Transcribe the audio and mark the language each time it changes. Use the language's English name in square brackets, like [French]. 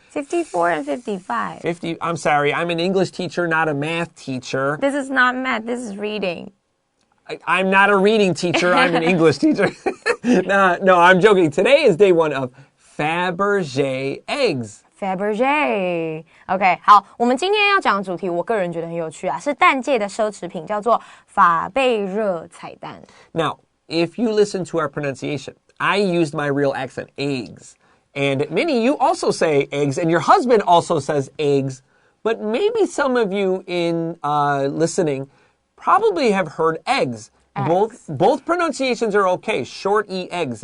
[English] 54 and 55. I'm sorry, I'm an English teacher, not a math teacher. This is not math, this is reading. I'm not a reading teacher, I'm an English teacher. No, I'm joking. Today is day 1 of Fabergé Eggs. Fabergé. [Chinese] OK, 好，我们今天要讲的主题，我个人觉得很有趣啊，是蛋界的奢侈品，叫做法贝热彩蛋。 [English] Now, if you listen to our pronunciation, I used my real accent, eggs. And Minnie, you also say eggs, and your husband also says eggs. But maybe some of you in listening probably have heard eggs. Both pronunciations are okay. Short E, eggs.